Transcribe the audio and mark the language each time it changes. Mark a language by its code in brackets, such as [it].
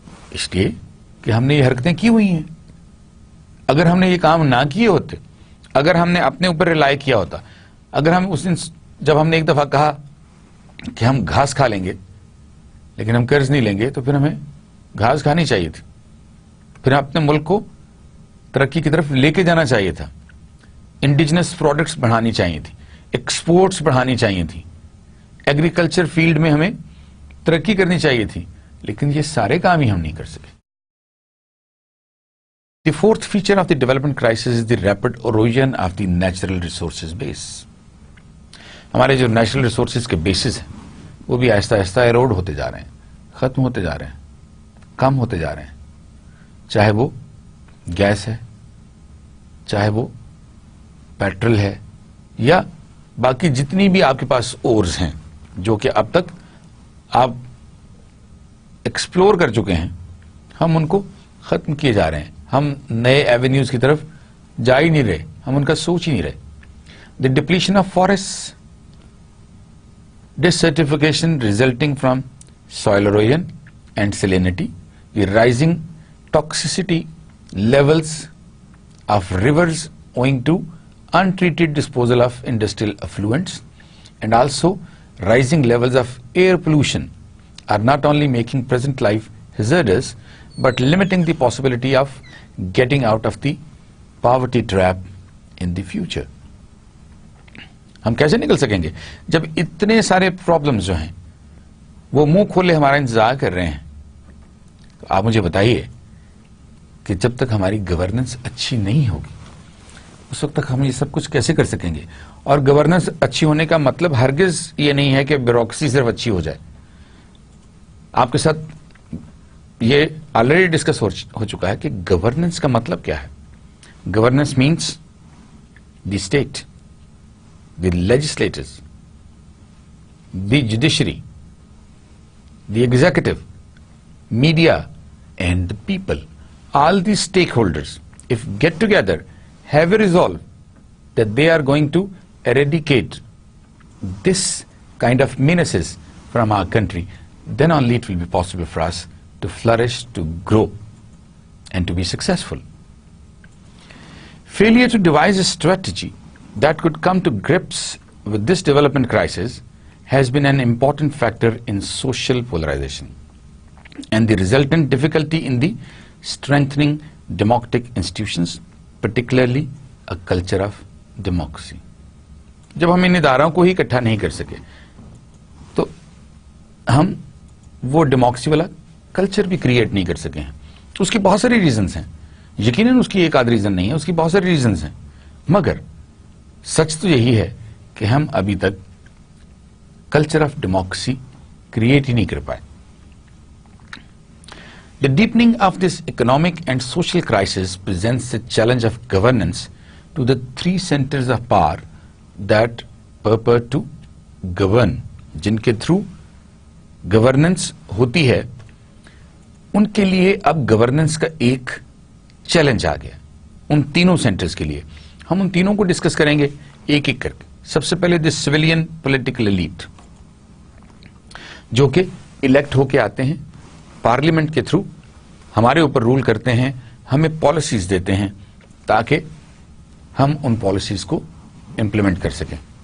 [ur] اس لیے کہ ہم نے یہ حرکتیں کی ہوئی ہیں. اگر ہم نے یہ کام نہ کیے ہوتے, اگر ہم نے اپنے اوپر ریلائی کیا ہوتا, اگر ہم اس دن جب ہم نے ایک دفعہ کہا کہ ہم گھاس کھا لیں گے لیکن ہم قرض نہیں لیں گے, تو پھر ہمیں گھاس کھانی چاہیے تھی, پھر اپنے ملک کو ترقی کی طرف لے کے جانا چاہیے تھا, انڈیجنس پروڈکٹس بڑھانی چاہیے تھی, ایکسپورٹس بڑھانی چاہیے تھی, ایگریکلچر فیلڈ میں ہمیں ترقی کرنی چاہیے تھی. لیکن یہ سارے کام ہی ہم نہیں کر سکے. [en] The fourth feature of the development crisis is the rapid erosion of the natural resources base. [ur] ہمارے جو نیچرل ریسورسز کے بیسز ہیں وہ بھی آہستہ آہستہ ایروڈ ہوتے جا رہے ہیں, ختم ہوتے جا رہے ہیں, کم ہوتے جا رہے ہیں. چاہے وہ گیس ہے, چاہے وہ پیٹرول ہے, یا باقی جتنی بھی آپ کے پاس اورز ہیں جو کہ اب تک آپ ایکسپلور کر چکے ہیں, ہم ان کو ختم کیے جا رہے ہیں. ہم نئے ایونیوز کی طرف جا ہی نہیں رہے, ہم ان کا سوچ ہی نہیں رہے. [en] The depletion of forests desertification resulting from soil erosion and salinity, the rising toxicity levels of rivers owing to untreated disposal of industrial effluents, and also rising levels of air pollution are not only making present life hazardous but limiting the possibility of getting out of the poverty trap in the future. [ur] ہم کیسے نکل سکیں گے جب اتنے سارے problems جو ہیں وہ منہ کھولے ہمارا انتظار کر رہے ہیں؟ آپ مجھے بتائیے کہ جب تک ہماری گورننس اچھی نہیں ہوگی اس وقت تک ہم یہ سب کچھ کیسے کر سکیں گے؟ اور گورننس اچھی ہونے کا مطلب ہرگز یہ نہیں ہے کہ بیوروکریسی صرف اچھی ہو جائے. آپ کے ساتھ یہ آلریڈی ڈسکس ہو چکا ہے کہ گورننس کا مطلب کیا ہے. [en] Governance means the state, the legislators, the judiciary, the executive, media, and the people, all these stakeholders, if get together, have a resolve that they are going to eradicate this kind of menaces from our country, then only it will be possible for us to flourish, to grow, and to be successful. Failure to devise a strategy that could come to grips with this development crisis has been an important factor in social polarization and the resultant difficulty in the strengthening democratic institutions, particularly a culture of democracy. [ur] جب ہم ان اداروں کو ہی اکٹھا نہیں کر سکے تو ہم وہ ڈیموکریسی والا کلچر بھی کریٹ نہیں کر سکے ہیں. اس کی بہت ساری ریزنز ہیں, یقیناً اس کی ایک آدھ ریزن نہیں ہے, اس کی بہت ساری ریزنز ہیں, مگر سچ تو یہی ہے کہ ہم ابھی تک کلچر آف ڈیموکریسی کریٹ ہی نہیں کر پائے. [en] The deepening of this economic and social crisis presents a challenge of governance to the three centers of power that purport to govern. [ur] جن کے تھرو گورننس ہوتی ہے ان کے لیے اب گورننس کا ایک چیلنج آ گیا ان تینوں سینٹرز کے لیے. ہم ان تینوں کو ڈسکس کریں گے ایک ایک کر کے. سب سے پہلے [en] the civilian political elite [ur] جو کہ الیکٹ ہو کے آتے ہیں, پارلیمنٹ کے تھرو ہمارے اوپر رول کرتے ہیں, ہمیں پالیسیز دیتے ہیں تاکہ ہم ان پالیسیز کو امپلیمنٹ کر سکیں.